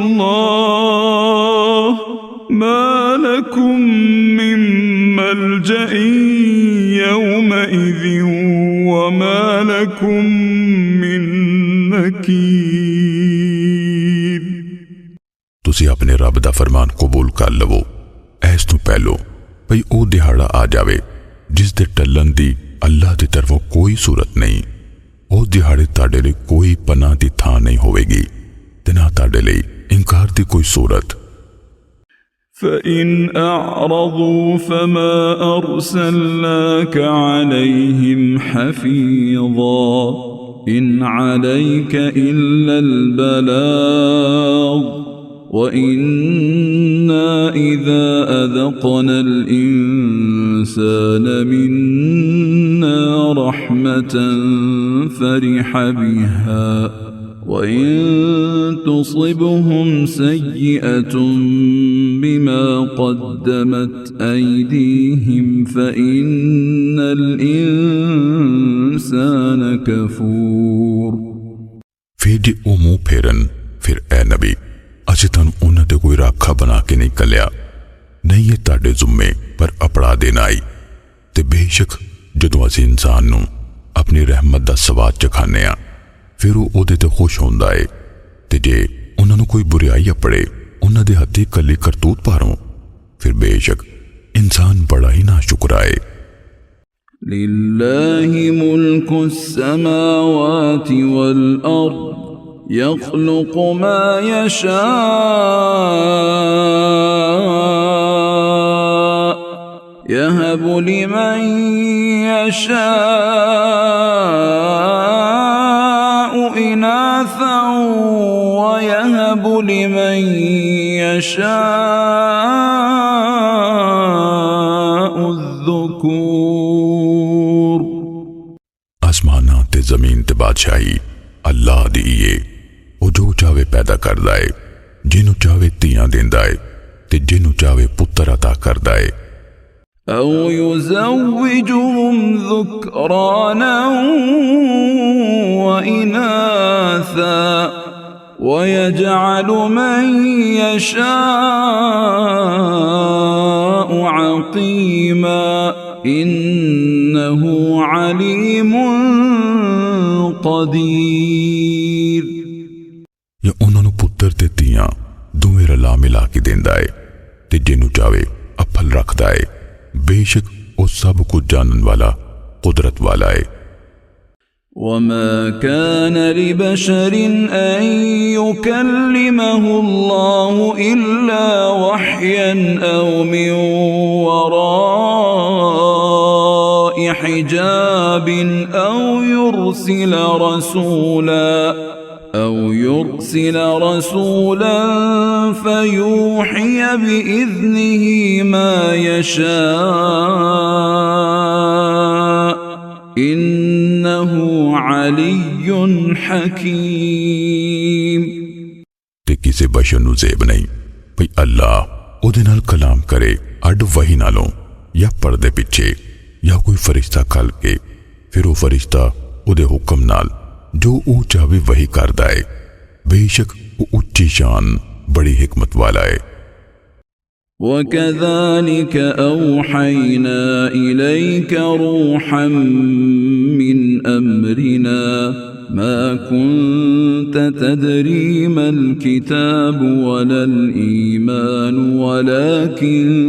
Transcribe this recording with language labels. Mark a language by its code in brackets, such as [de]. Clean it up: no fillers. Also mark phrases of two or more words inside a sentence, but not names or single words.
[ar] الله ما لكم من ملجأ يومئذ وما لكم من نكير। [pa] ਤੁਸੀ ਅਪਣੇ ਰੱਬ ਦਾ ਫ਼ਰਮਾਨ ਕਬੂਲ ਕਰ ਲਵੋ ਐਸ ਤੋ ਪਹਿਲੋ ਭਈ ਓ ਦਿਹਾੜਾ ਆ ਜਾਵੇ ਜਿਸ ਦੇ ਟਲਣ ਦੀ ਅੱਲਾਹ ਦੀ ਤਰਫ਼ੋਂ ਕੋਈ ਸੂਰਤ ਨਹੀਂ। ਓ ਦਿਹਾੜੇ ਤਾੜੇ ਲਈ ਕੋਈ ਪਨਾਹ ਦੀ ਥਾਂ ਨਹੀਂ ਹੋਵੇਗੀ ਤੇ ਨਾ ਤਾੜੇ ਲਈ ਇਨਕਾਰ ਦੀ ਕੋਈ ਸੂਰਤ। [ar] فإن أعرضوا فما أرسلناك عليهم حفيظا إن عليك إلا البلاغ وإنا إذا أذقنا الإنسان منا رحمة فرح بها وإن تصبهم سيئة بما قدمت أيديهم فإن الإنسان كفور [pa] ਫਿਰ ਜੇ ਉਹ ਮੂੰਹ ਫੇਰਨ ਫਿਰ ਐ ਨਬੀ ਅਸੀਂ ਤੁਹਾਨੂੰ ਉਹਨਾਂ ਤੇ ਕੋਈ ਰਾਖਾ ਬਣਾ ਕੇ ਨਹੀਂ ਕੱਲਿਆ ਨਹੀਂ ਇਹ ਤੁਹਾਡੇ ਜ਼ਿੰਮੇ ਪਰ ਅਪੜਾ ਦੇਣਾ ਆਈ ਤੇ ਬੇਸ਼ੱਕ ਜਦੋਂ ਅਸੀਂ ਇਨਸਾਨ ਨੂੰ ਆਪਣੀ ਰਹਿਮਤ ਦਾ ਸਵਾਦ ਚਖਾਨੇ ਆ ਫਿਰ ਉਹ ਉਹਦੇ ਤੇ ਖੁਸ਼ ਹੁੰਦਾ ਏ ਤੇ ਜੇ ਉਹਨਾਂ ਨੂੰ ਕੋਈ ਬੁਰਾਈ ਅਪੜੇ ਉਹਨਾਂ ਦੇ ਹੱਥੀ ਕੱਲੀ ਕਰਤੂਤ ਪਾਰੋਂ ਫਿਰ ਬੇਸ਼ੱਕ ਇਨਸਾਨ ਬੜਾ ਹੀ ਨਾਸ਼ੁਕਰਾਏ [ar] لله ملك السماوات والأرض يخلق ما يشاء يهب لمن يشاء إناثا ويهب لمن يشاء الذكور [pa] ਆਸਮਾਨਾ ਤੇ ਜ਼ਮੀਨ ਤੇ ਬਾਦਸ਼ਾਹੀ ਅੱਲਾਹ ਦੀ ਹੈ ਉਹ ਜੋ ਚਾਵੇ ਪੈਦਾ ਕਰਦਾ ਏ ਜਿਹਨੂੰ ਚਾਵੇ ਧੀਆਂ ਦਿੰਦਾ ਏ ਤੇ ਜਿਹਨੂੰ ਚਾਵੇ ਪੁੱਤਰ عطا ਕਰਦਾ ਏ [ar] أو يزوجهم ذكرانا وإناثا ويجعل من يشاء عقيما إنه عليم قدير [pa] ਯਾ ਉਨ੍ਹੋਂ ਨੇ ਪੁੱਤਰ ਤੇ ਧੀਆਂ ਦੋਵੇਂ ਰਲਾ ਮਿਲਾ ਕੇ ਦੇਂਦਾ ਹੈ ਤੇ ਜਿੰਨੂ ਚਾਵੇ ਅਫ਼ਲ ਰੱਖਦਾ ਹੈ ਬੇਸ਼ੱਕ ਵੋ ਸਭ ਕੁਝ ਜਾਨਣ ਵਾਲਾ ਕੁਦਰਤ ਵਾਲਾ ਹੈ [ar] وما كان لبشر أن يكلمه الله إلا وحيا أو من وراء حجاب أو يرسل رسولا فيوحي بإذنه ما يشاء إنه علي حكيم [pa] ਤੇ ਕਿਸੀ ਬਸ਼ਰ ਨੂ ਜ਼ੇਬ ਨਹੀਂ ਭਈ ਅੱਲਾਹ ਉਹਦੇ ਨਾਲ ਕਲਾਮ ਕਰੇ ਅੜ ਵਹੀ ਨਾਲੋਂ ਯਾ ਪਰਦੇ ਪਿੱਛੇ ਯਾ ਕੋਈ ਫ਼ਰਿਸ਼ਤਾ ਖਲ ਕੇ ਫਿਰ ਵੋ ਫ਼ਰਿਸ਼ਤਾ ਉਹਦੇ ਹੁਕਮ ਨਾਲ ਜੋ ਵੋ ਚਾਹੇ ਵਹੀ ਕਰਦਾ ਹੈ ਬੇਸ਼ੱਕ ਵੋ ਉੱਚੀ ਸ਼ਾਨ ਬੜੀ ਹਿਕਮਤ ਵਾਲਾ ਹੈ [ar] وكذلك أوحينا إليك روحا من أمرنا ما كنت تدري ما الكتاب ولا الإيمان ولكن